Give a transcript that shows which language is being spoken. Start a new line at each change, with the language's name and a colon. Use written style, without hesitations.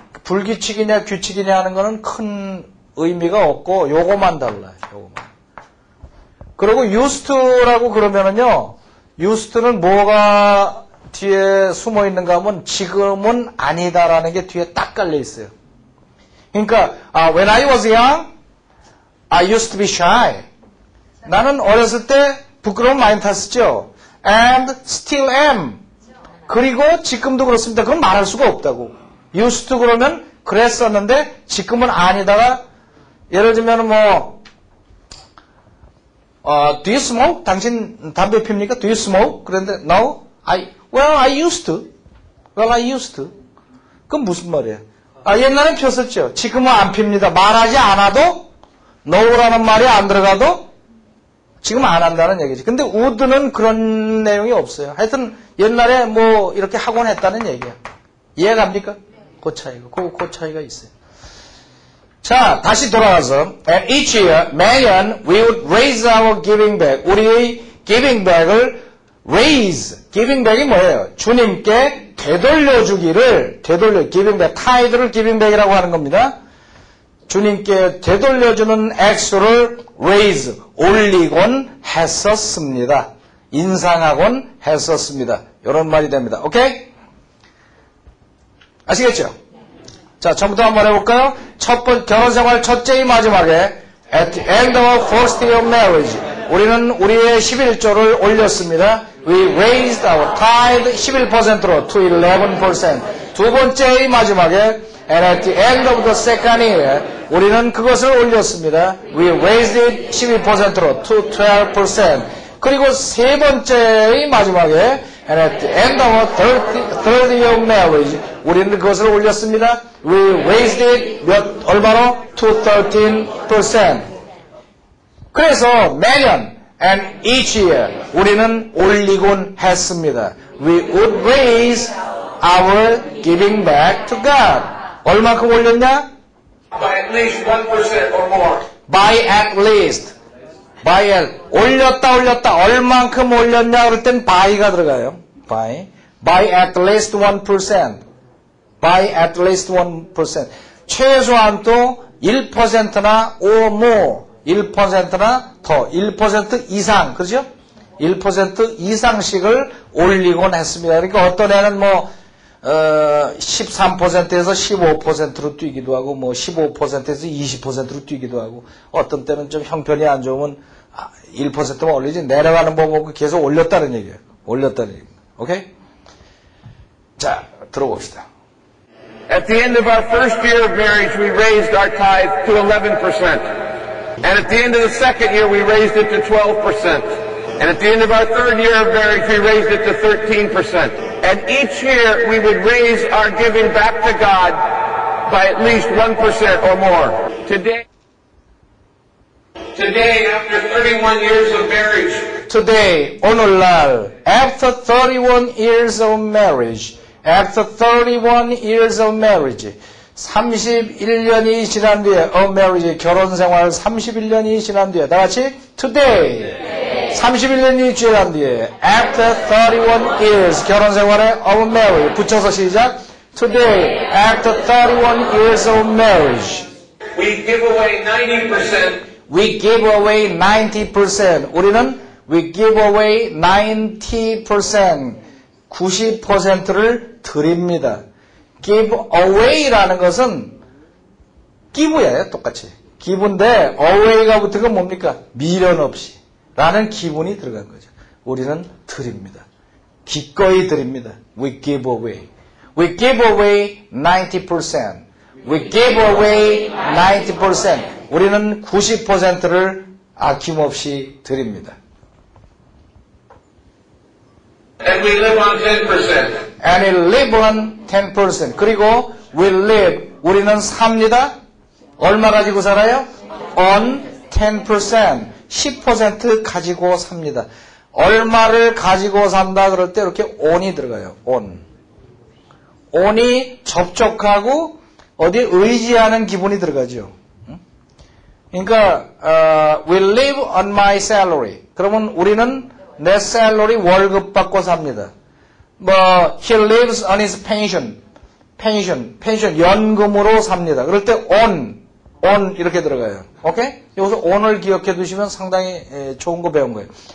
Korean: 불규칙이냐 규칙이냐 하는 거는 큰 의미가 없고 요거만 달라요. 요거만. 그리고 used to라고 그러면은요. used to는 뭐가 뒤에 숨어 있는가 하면 지금은 아니다라는 게 뒤에 딱 깔려 있어요. 그러니까
English: when I was young, I used to be shy.
Korean: 나는 어렸을 때 부끄러움 많이 탔었죠.
English: And still am.
Korean: 그리고 지금도 그렇습니다. 그건 말할 수가 없다고. used to 그러면 그랬었는데 지금은 아니다가 예를 들면 뭐
English: do you smoke?
Korean: 당신 담배 핍니까?
English: Do you smoke?
Korean: 그런데
English: no, I used to. Well, I used to.
Korean: 그건 무슨 말이에요? 옛날엔 폈었죠. 지금은 안 핍니다. 말하지 않아도 no라는 말이 안 들어가도 지금 안 한다는 얘기지. 근데 would는 그런 내용이 없어요. 하여튼 옛날에 뭐 이렇게 하곤 했다는 얘기야. 이해갑니까? 그 차이가. 그 차이가 있어요. 자, 다시 돌아가서
English: and each year,
Korean: 매년
English: we would raise our giving back.
Korean: 우리의 giving back을 raise. giving back이 뭐예요? 주님께 되돌려주기를 giving back, 타이드를 giving back이라고 하는 겁니다. 주님께 되돌려주는 액수를 raise, 올리곤 했었습니다. 인상하곤 했었습니다. 이런 말이 됩니다. 오케이? 아시겠죠? 자, 처음부터 한번 해볼까요? 결혼생활 첫째의 마지막에
English: at the end of first year of marriage
Korean: 우리는 우리의 11조를 올렸습니다.
English: We raised our tithe
Korean: 11%로
English: to 11%.
Korean: 두 번째의 마지막에
English: and at the end of the second year
Korean: 우리는 그것을 올렸습니다.
English: We raised it
Korean: 12%로
English: to 12%.
Korean: 그리고 세 번째의 마지막에
English: and at the end of third year of marriage
Korean: 우리는 그것을 올렸습니다.
English: We raised it
Korean: 얼마로?
English: to 13%.
Korean: 그래서 매년
English: and each year
Korean: 우리는 올리곤 했습니다.
English: We would raise our giving back to God.
Korean: 얼마큼 올렸냐?
English: By at least 1% or more. By at least.
Korean: 올렸다. 얼만큼 올렸냐? 그럴 땐 by가 들어가요.
English: by at least 1%. by at least 1%.
Korean: 최소한 또 1%나
English: or more.
Korean: 1%나 더. 1% 이상. 그죠? 1% 이상씩을 올리곤 했습니다. 그러니까 어떤 애는 뭐 13%에서 15%로 뛰기도 하고 뭐 15%에서 20%로 뛰기도 하고 어떤 때는 좀 형편이 안 좋으면 1%만 올리지 내려가는 법은 계속 올렸다는 얘기예요. 올렸다는 얘기입니다. 오케이? 자, 들어봅시다.
English: At the end of our first year of marriage, we raised our tithe to 11%. And at the end of the second year, we raised it to 12%. And at the end of our third year of marriage, we raised it to 13%. And each year, we would raise our giving back to God by at least 1% or more. Today, after 31 years of marriage, Today,
Korean: 오늘날,
English: after 31 years of marriage,
Korean: 31년이 지난 뒤에,
English: of marriage,
Korean: 결혼 생활 31년이 지난 뒤에, 다 같이,
English: today,
Korean: 31년이 지난 뒤에,
English: after 31 years,
Korean: 결혼 생활에
English: of marriage,
Korean: 붙여서 시작,
English: today, after 31 years of marriage, we give away 90%. we give away 90%.
Korean: 우리는
English: we give away 90%.
Korean: 90%를 드립니다. give away라는 것은 give예요. 똑같이. give인데 away가 붙은 건 뭡니까? 미련 없이. 라는 기분이 들어간 거죠. 우리는 드립니다. 기꺼이 드립니다.
English: We give away. We give away 90%. We give away 90%.
Korean: 우리는 90%를 아낌없이 드립니다.
English: And we live on 10%. And we live on 10%.
Korean: 그리고
English: we live,
Korean: 우리는 삽니다. 얼마 가지고 살아요?
English: On 10%.
Korean: 10% 가지고 삽니다. 얼마를 가지고 산다 그럴 때 이렇게 on이 들어가요.
English: on.
Korean: on이 접촉하고 어디에 의지하는 기분이 들어가죠. 그러니까
English: we live on my salary.
Korean: 그러면 우리는 내 salary 월급 받고 삽니다. 뭐
English: he lives on his pension.
Korean: 펜션, 연금으로 삽니다. 그럴 때 on 이렇게 들어가요. 오케이? 여기서 on을 기억해 두시면 상당히 좋은 거 배운 거예요.